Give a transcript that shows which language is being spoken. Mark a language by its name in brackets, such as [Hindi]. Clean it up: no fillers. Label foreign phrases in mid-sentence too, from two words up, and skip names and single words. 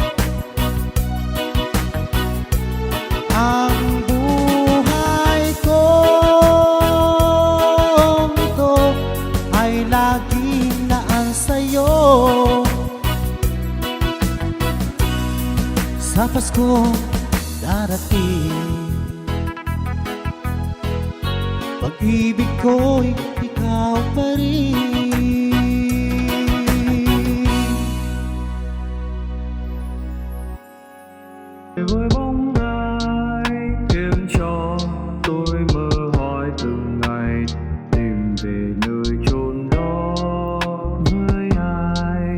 [Filipino] Ang buhay ko ito ay laging naan sa'yo. Sa Pasko darating, pag-ibig ko'y ikaw pa rin. [Vietnamese] Với bóng ai khiến cho tôi mơ hỏi từng ngày, tìm về nơi chốn đó với ai.